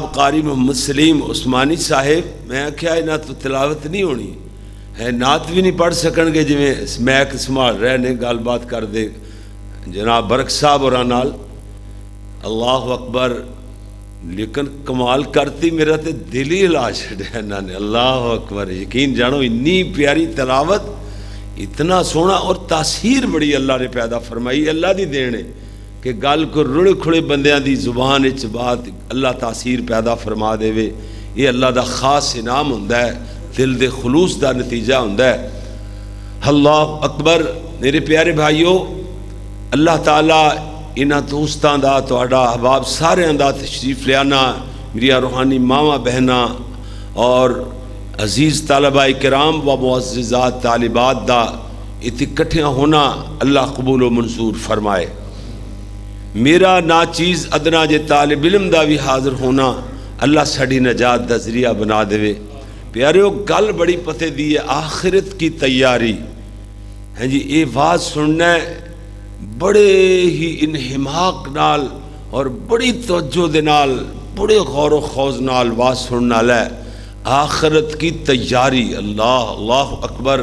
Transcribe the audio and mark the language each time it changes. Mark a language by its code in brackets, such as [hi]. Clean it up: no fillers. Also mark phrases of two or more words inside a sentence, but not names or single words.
[pa] قاری محمد سلیم عثمانی صاحب، میں کیا نہ تو تلاوت نہیں ہونی ہے، نعت بھی نہیں پڑھ سکن گے، جی میک سنبھال رہے نے گل بات کر دے جناب برک صاحب اور نال [ar] اللہ اکبر، [pa] لیکن کمال کرتی میرا تے دل ہی ہلا چھڑیا انہاں نے، [ar] اللہ اکبر، [pa] یقین جانو اتنی پیاری تلاوت، اتنا سونا اور تاثیر بڑی اللہ نے پیدا فرمائی، اللہ دی دین ہے کہ گل کو رڑ کھڑے بندیاں دی زبان وچ بات اللہ تاثیر پیدا فرما دے وے، یہ اللہ دا خاص انعام ہوندا ہے، دل دے خلوص دا نتیجہ ہوندا ہے۔ [ar] اللہ اکبر [pa] میرے پیارے بھائیو، اللہ تعالیٰ انہاں دوستاں دا تہاڈا احباب سارے دا تشریف لیانا، میری روحانی ماواں بہناں اور عزیز طالبہ کرام و معززات طالبات دا اکٹھیاں ہونا اللہ قبول و منظور فرمائے۔ میرا ناچیز ادنا جے طالب علم دا بھی حاضر ہونا اللہ ساڈی نجات دا ذریعہ بنا دے۔ پیاریو گل بڑی پتے دی ہے، آخرت کی تیاری ہے جی، یہ بات سننا ہے بڑے ہی انہماق نال اور بڑی توجہ دے نال بڑے غور و خوض نال بات سننا ہے، آخرت کی تیاری، [ar] اللہ اللہ اکبر۔